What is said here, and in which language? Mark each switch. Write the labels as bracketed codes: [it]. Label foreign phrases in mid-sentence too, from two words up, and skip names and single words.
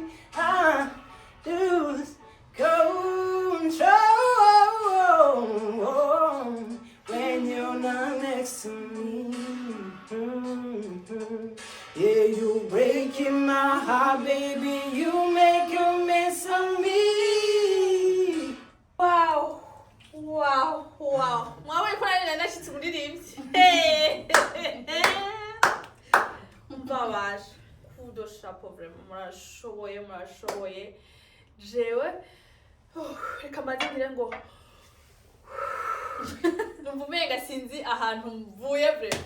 [en] I lose control when you're not next to me. Yeah, you're breaking my heart, baby. You make a mess of me. Wow. [rn] Mwawe kuna nashitse umuririmbyi. Mbabaje. Kudo [fr] chapeau vraiment. [rn] Murashoboye. Jewe. Reka mbagire ngo numva umenga sinzi ahantu mvuye vraiment.